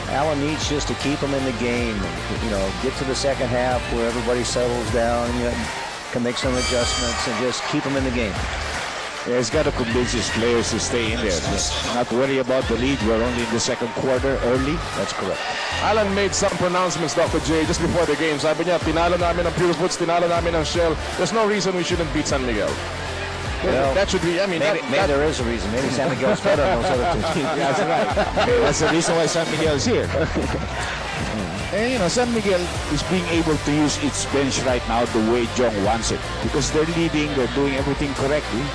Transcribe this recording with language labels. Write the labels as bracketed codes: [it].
[en] Allen needs just to keep them in the game. You know, get to the second half where everybody settles down and you can make some adjustments and just keep them in the game. Yeah, he's got to convince his players to stay in there. Not worry about the lead. We're only in the second quarter early. That's correct. Alan made some pronouncements, Dr. J, just before the game. [tl] Sabi niya, tinalo namin ang Pure Foods, tinalo namin ang Shell. [en] There's no reason we shouldn't beat San Miguel. Well, that should be, I mean, maybe there is a reason. Maybe San Miguel's better than those other two teams. That's right. That's the reason why San Miguel is here. And you know, San Miguel is being able to use its bench right now the way Jong wants it, because they're leading, they're doing everything correctly.